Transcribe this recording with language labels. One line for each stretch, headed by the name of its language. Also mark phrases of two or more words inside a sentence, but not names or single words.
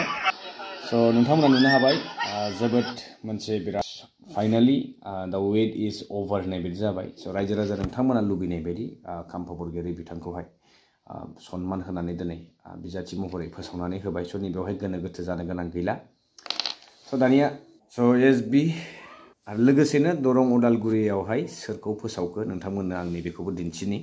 Bodo: स' नोंथांमोना नुनो हाबाय जोबोद मोनसे बिराद फाइनालि
English: the wait is over
Bodo: होननाय बायदि जाबाय। स' रायजो राजा नोंथांमोना लुबैनाय बायदि खाम्फा बरगयारी बिथांखौहाय सन्मान होनानै दिनै बिजाथि महरै फोसावनानै होबाय। स' नैबेवहाय गोनो गोथो जानो गोनां गैला। स' दानिया एसबि आरो लोगोसेनो दरं उदालगुरियावहाय सोरखौ फोसावखो नोंथांमोननो आं नैबेखौबो दिन्थिनि।